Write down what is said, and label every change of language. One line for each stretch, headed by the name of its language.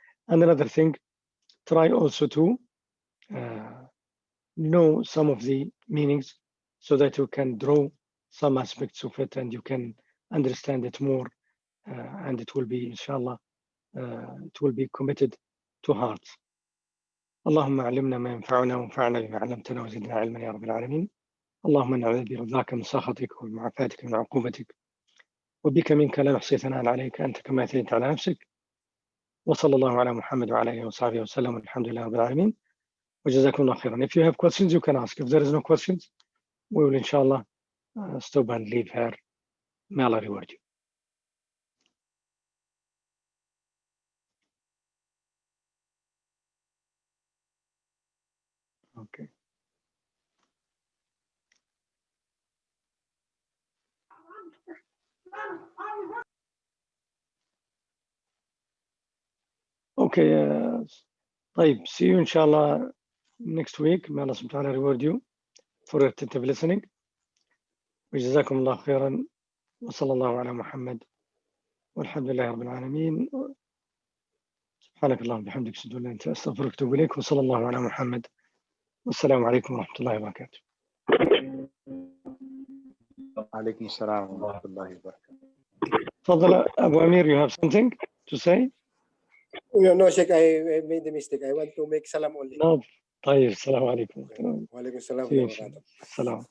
English: And another thing, try also to know some of the meanings so that you can draw some aspects of it and you can understand it more, and it will be, inshallah, it will be committed to heart.
Arabic: اللهم علمنا ما ينفعنا وانفعنا بما علمتنا وزدنا علما يا رب العالمين. اللهم نعوذ برضاك من سخطك ومعافاتك من عقوبتك، وبك منك لا نحصي ثناء عليك أنت كما أثنيت على نفسك. وصلى الله على محمد وعلى آله وصحبه وسلم والحمد لله رب العالمين وجزاكم الله خيرا.
English: If you have questions, you can ask. If there is no questions, we will, inshallah, stop and leave here. May Allah reward you. Okay. Okay. طيب, see you, inshallah, next week. May Allah subhanahu wa ta'ala reward you for attentive listening.
Arabic: وجزاكم الله خيرا، وصلى الله على محمد، والحمد لله رب العالمين. سبحانك اللهم وبحمدك، أشهد أن لا إله إلا أنت، أستغفرك وأتوب إليك، وصلى الله على محمد، والسلام عليكم ورحمة الله وبركاته. عليكم السلام ورحمة الله وبركاته. تفضل
English: أبو أمير, you have something to say? No, Sheikh, I made a mistake. I want to make salam only.
Arabic: No. طيب, السلام عليكم. وعليكم السلام
English: See you
Arabic: ورحمة الله
English: soon. السلام.